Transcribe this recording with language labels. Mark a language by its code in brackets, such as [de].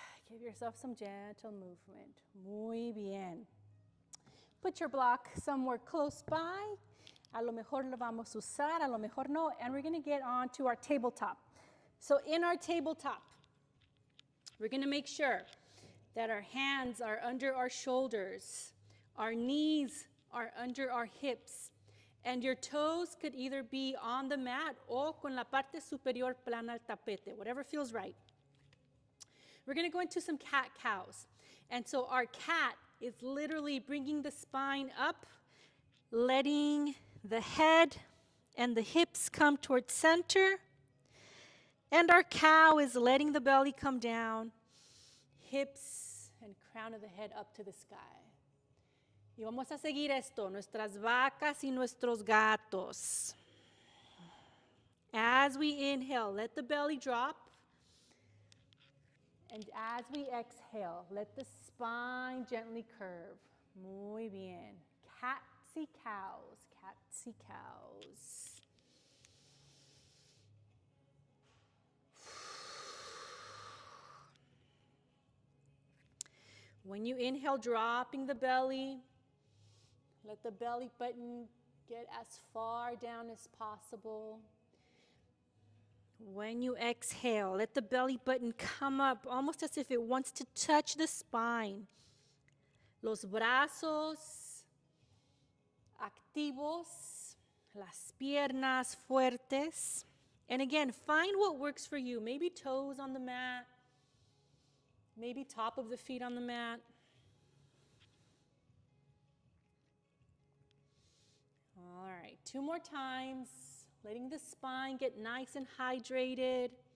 [en] Give yourself some gentle movement. [es] Muy bien. [en] Put your block somewhere close by. [es] A lo mejor lo vamos a usar, a lo mejor no. [en] And we're going to get on to our tabletop. So in our tabletop, we're going to make sure that our hands are under our shoulders. Our knees are under our hips. And your toes could either be on the mat [es] o con la parte superior plana al tapete, [en] whatever feels right. We're going to go into some cat-cows. And so our cat is literally bringing the spine up, letting the head and the hips come towards center. And our cow is letting the belly come down, hips and crown of the head up to the sky. [es] Y vamos a seguir esto, nuestras vacas y nuestros gatos. [en] As we inhale, let the belly drop. And as we exhale, let the spine gently curve. [es] Muy bien. [en] Catsy cows, catsy cows. When you inhale, dropping the belly, let the belly button get as far down as possible. When you exhale, let the belly button come up almost as if it wants to touch the spine. [es] Los brazos activos, las piernas fuertes. [en] And again, find what works for you. Maybe toes on the mat, maybe top of the feet on the mat. All right, 2 more times. Letting the spine get nice and hydrated.